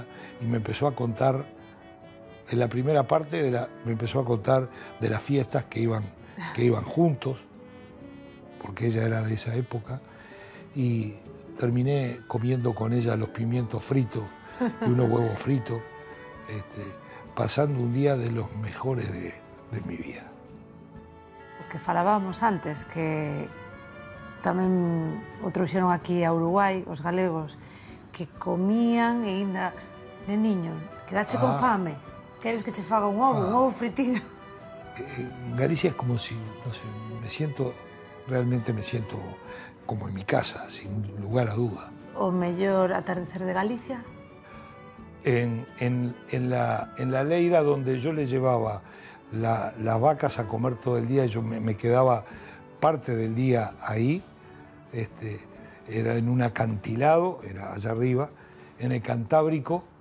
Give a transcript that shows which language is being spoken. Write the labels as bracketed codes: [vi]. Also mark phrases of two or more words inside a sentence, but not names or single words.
[es] Y me empezó a contar, en la primera parte, me empezó a contar de las fiestas que iban juntos, porque ella era de esa época, y terminé comiendo con ella los pimientos fritos y unos huevos fritos, pasando un día de los mejores de mi vida. [gl] O que falábamos antes, que tamén o trouxeron aquí a Uruguai, os galegos, que comían e ainda, neniño, quedache con fame, queres que che faga un ovo fritido? [es] Galicia es como si, no sé, realmente me siento como en mi casa, sin lugar a duda. [gl] O mellor atardecer de Galicia? [es] En la leira donde yo le llevaba las vacas a comer todo el día, yo me quedaba parte del día ahí, era en un acantilado, era allá arriba, en el Cantábrico.